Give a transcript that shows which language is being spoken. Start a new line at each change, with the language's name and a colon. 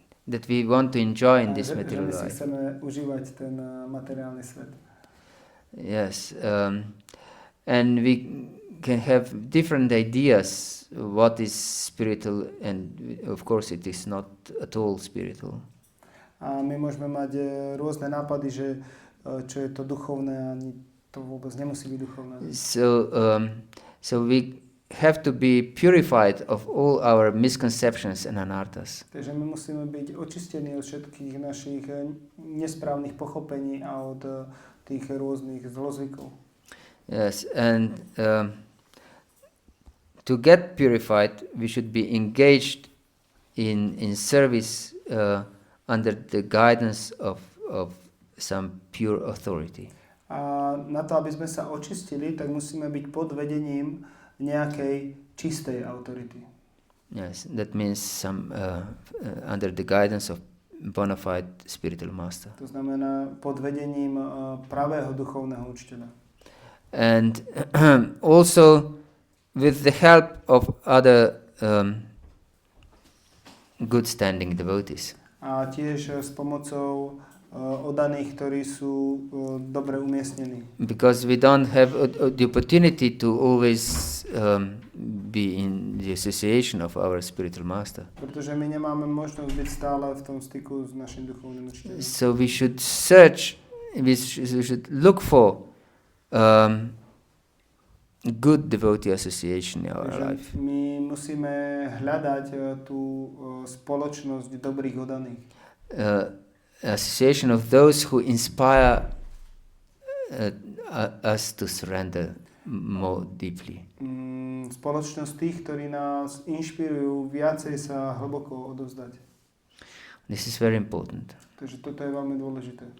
English: that we want to enjoy in this material life.
Slovak: Že my si chceme užívať ten materiálny svet.
English: Yes, and we can have different ideas what is spiritual, and of course it is not at all spiritual.
Slovak: A my môžeme mať rôzne nápady, že čo je to duchovné, ani to vôbec nemusí byť duchovné.
English: So we have to be purified of all our misconceptions and anarthas.
Slovak: Takže my musíme byť očistení od všetkých našich nesprávnych pochopení a od tých rôznych zlozvykov.
English: Yes, and to get purified, we should be engaged in service under the guidance of some pure authority.
Slovak: A na to, aby sme sa očistili, tak musíme byť pod vedením nejakej čistej autority.
English: Yes, that means some under the guidance of bona fide spiritual master.
Slovak: To znamená pod vedením pravého duchovného učiteľa.
English: And also with the help of other good standing devotees.
Slovak: A tiež s pomocou oddaných, ktorí sú dobre umiestnení.
English: Because we don't have the opportunity to always be in the association of our spiritual master.
Slovak: Pretože my nemáme možnosť byť stále v tom styku s našim duchovným učiteľom.
English: So we should search, we should look for good devotee association in our life.
Slovak: My musíme hľadať tú spoločnosť dobrých oddaných.
English: Association of those who inspire us to surrender more deeply.
Slovak: Spoločnosť tých, ktorí nás inšpirujú viacej sa hlboko odovzdať.
English: This is very important.
Slovak: Takže toto je veľmi dôležité.